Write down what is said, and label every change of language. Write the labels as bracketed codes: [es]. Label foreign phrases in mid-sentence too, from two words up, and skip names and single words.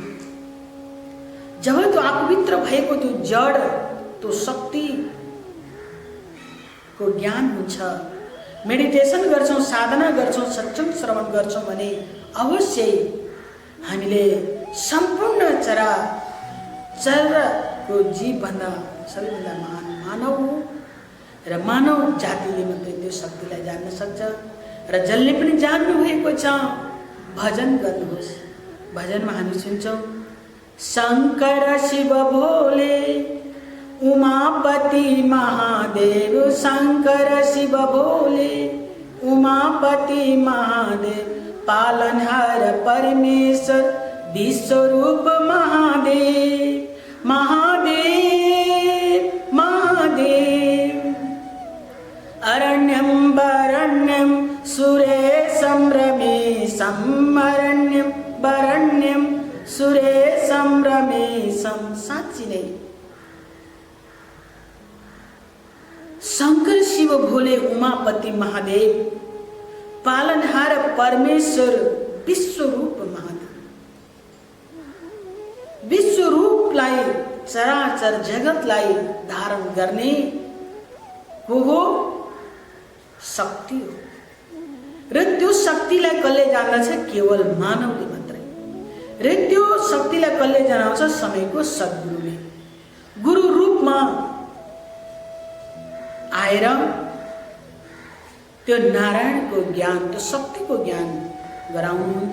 [ne] जब त्यो आफूभित्र भएको त्यो जड त्यो शक्ति को ज्ञान हुन्छ मेडिटेसन गर्छौँ साधना गर्छौँ सत्सङ्ग श्रवण गर्छौँ भने अवश्य हामीले सम्पूर्ण चराचरको जीवभन्दा सबैभन्दा महान मानव हो र मानव जातिले मात्रै त्यो शक्तिलाई जान्न सक्छ। र जसले पनि जान्नु भएको छ भजन गर्नुहोस्। भजनमा हामी सुन्छौँ शङ्कर शिव भोले उमापति महादेव शंकर शिव भोले, उमापति महादेव पालनहार परमेश्वर विश्वरूप महादेव, महादेव महादेव। [sa] अरण्यं वरण्यं सुरेशं रमेशं, अरण्यं वरण्यं सुरेशं रमेशं। [ne] साँच्ची नै शंकर शिव भोले उमापति महादेव पालनहार परमेश्वर विश्वरूप महादेव। विश्वरूपलाई चराचर जगतलाई धारण गर्ने को हो शक्ति हो। र त्यो शक्तिलाई कसले जान्दछ? केवल मानवले मात्रै। र त्यो शक्तिलाई कसले जनाउँछ? समयको सद्गुरुले गुरु रूपमा आएर त्यो नारायणको ज्ञान, त्यो शक्तिको ज्ञान गराउनुहुन्छ।